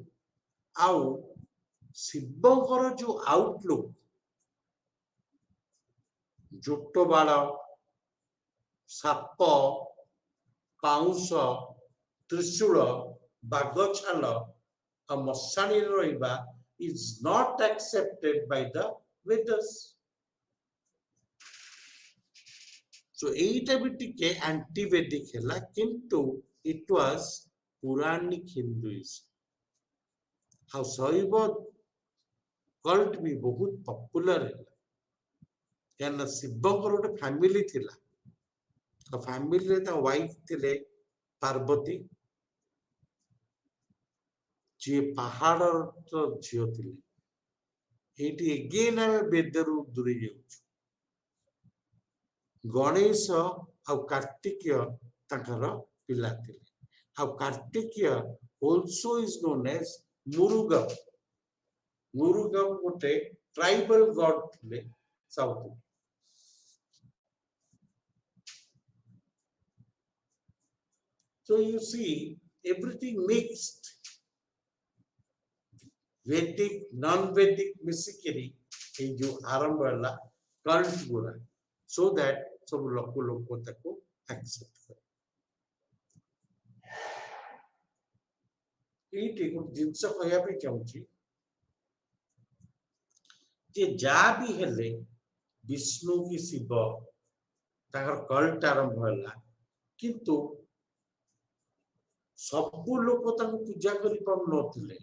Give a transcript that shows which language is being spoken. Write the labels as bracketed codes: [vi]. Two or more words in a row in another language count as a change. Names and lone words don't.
[or] ଆଉ ଶିବଙ୍କର ଯୋଉ ଆଉଟଲୁକ୍, ଜୋଟ ବାଳ, ସାପ, ପାଉଁଶ, ତ୍ରିଶୂଳ, ବାଘ ଛାଲ ଆଉ ମଶାଣିରେ ରହିବା [en] is not accepted by the Vedas. [or] So এইଟା ବି ଟିକେ [en] anti Vedic [or] ହେଲା, କିନ୍ତୁ [en] it was Puranic Hinduism। [or] ଆଉ ଶୈବ କଲ୍ଟ ବି ବହୁତ ପପୁଲାର ହେଲା, କାହିଁକିନା ଶିବଙ୍କର ଗୋଟେ ଫ୍ୟାମିଲି ଥିଲା, ଆଉ ଫ୍ୟାମିଲିରେ ତା ୱାଇଫ ଥିଲେ ପାର୍ବତୀ, ଯିଏ ପାହାଡର ଝିଅ ଥିଲେ। ଏଇଠି ଏଗେନ୍ ଆମେ ବେଦରୁ ଦୂରେଇ ଯାଉଛୁ। ଗଣେଶ ଆଉ କାର୍ତ୍ତିକେୟ ତାଙ୍କର ପିଲା ଥିଲେ, ଆଉ କାର୍ତ୍ତିକେୟ [en] also is known as [or] ମୁରୁଗମ। ମୁରୁଗମ ଗୋଟେ [en] tribal god [or] ଥିଲେ ସାଉଥ। [en] So you see everything mixed, Vedic, non-Vedic [or] ମିଶିକିରି ଏଇ ଯୋଉ ଆରମ୍ଭ ହେଲା କଲ୍ଟ ଗୁଡା, [en] so that [or] ସବୁ ଲୋକ ତାକୁ ଆକ୍ସେପ୍ଟ କରେ। ଏଇଠି ଗୋଟେ ଜିନିଷ କହିବା ପାଇଁ ଚାହୁଁଛି ଯେ ଯାହା ବି ହେଲେ ବିଷ୍ଣୁ କି ଶିବ ତାଙ୍କର କଲ୍ଟ ଆରମ୍ଭ ହେଲା, କିନ୍ତୁ ସବୁ ଲୋକ ତାଙ୍କୁ ପୂଜା କରିପାରୁନଥିଲେ।